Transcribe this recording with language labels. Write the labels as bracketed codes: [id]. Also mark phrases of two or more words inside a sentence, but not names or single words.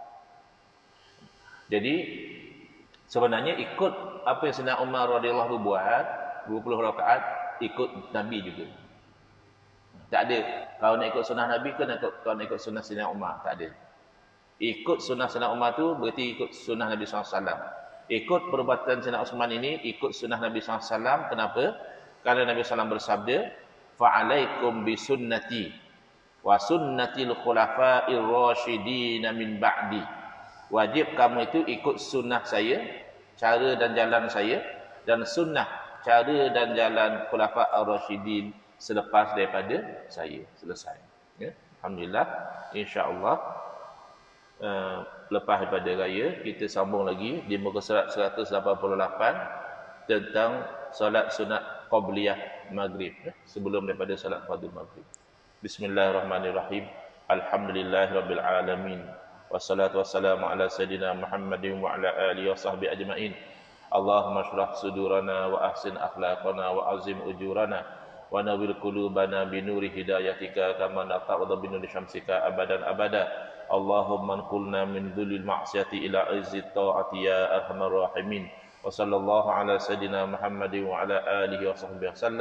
[ms] Jadi sebenarnya ikut apa yang Sayyidina Umar radhiyallahu buat 20 rakaat, ikut Nabi juga. Tak ada. Kalau nak ikut sunnah Nabi ke kalau nak ikut sunnah Sayyidina Umar, tak ada. Ikut sunnah Sayyidina Umar tu berarti ikut sunnah Nabi SAW. Ikut perbuatan Sayyidina Uthman ini ikut sunnah Nabi SAW. Kenapa? Karena Nabi SAW bersabda, [ar] فعليكم بسنتي وسنة الخلفاء الراشدين من بعدي. [ms] Wajib kamu itu ikut sunnah saya, cara dan jalan saya, dan sunnah cara dan jalan [ar] الخلفاء الراشدين [ms] selepas daripada saya. Selesai. Ya? Alhamdulillah. InsyaAllah lepas daripada raya kita sambung lagi di muka surat 188 tentang solat sunat qabliyah maghrib, sebelum daripada solat fardu maghrib. [ar] بسم الله الرحمن الرحيم. الحمد لله رب العالمين. والصلاة والسلام على سيدنا محمد وعلى آله وصحبه أجمعين. اللهم اشرح صدورنا وأحسن أخلاقنا وعظم أجورنا ونور قلوبنا بنور هدايتك كما نتعوذ بنور شمسك أبدا أبدا. اللهم انقلنا من ذل المعصية إلى عز الطاعة يا أرحم الراحمين. وصلى الله على سيدنا محمد وعلى آله وصحبه وسلم.